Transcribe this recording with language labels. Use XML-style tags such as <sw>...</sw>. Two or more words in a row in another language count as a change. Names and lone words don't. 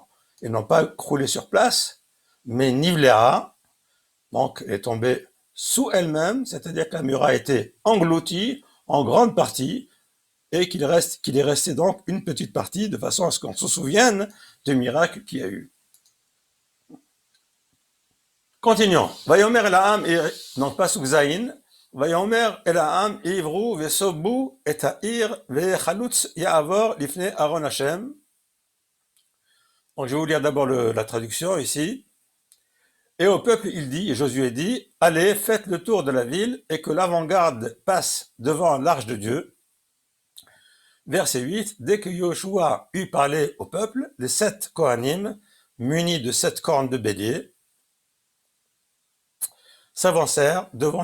<fr>Ils n'ont pas croulé sur place, mais Nivléa, donc, elle est tombée sous elle-même, c'est-à-dire que la muraille a été engloutie en grande partie, et qu'il est resté donc une petite partie, de façon à ce qu'on se souvienne du miracle qu'il y a eu. Continuons.</fr> <he>ויאמר אל העם,</he> <fr>donc pas sous Zayin,</fr> <he>ויאמר אל העם עברו וסבו את העיר והחלוץ יעבר לפני ארון השם.</he> <fr>Donc je vais vous lire d'abord la traduction ici. Et au peuple il dit, et Josué dit, allez, faites le tour de la ville et que l'avant-garde passe devant l'arche de Dieu. Verset 8, dès que Yoshua eut parlé au peuple, les 7 Kohanim, munis de 7 cornes de bélier, s'avancèrent devant</fr>